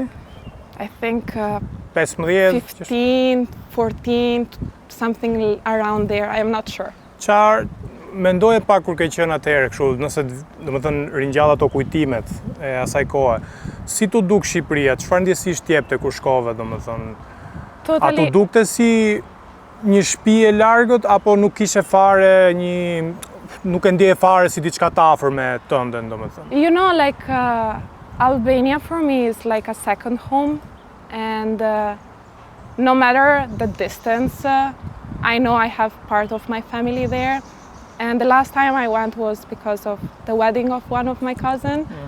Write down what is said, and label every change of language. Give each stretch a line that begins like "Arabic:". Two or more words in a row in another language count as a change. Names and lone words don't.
English: I think 15, 15, 14, something around there, I am not sure.
Albanian: Qarë mendoje pak kur ke qenë atëherë kështu, nëse do të thënë ringjall ato kujtimet e asaj kohe. Si tu duk Shqipëria? Çfarë ndjesish t'jepte kur shkove, do të thënë? A tu dukte si një shtëpi e largët apo nuk kishe fare nuk e ndjeje fare si diçka të afërme tënde, domethënë?
English: You know, like Albania for me is like a second home, and no matter the distance, I know I have part of my family there. And the last time I went was because of the wedding of one of my cousins.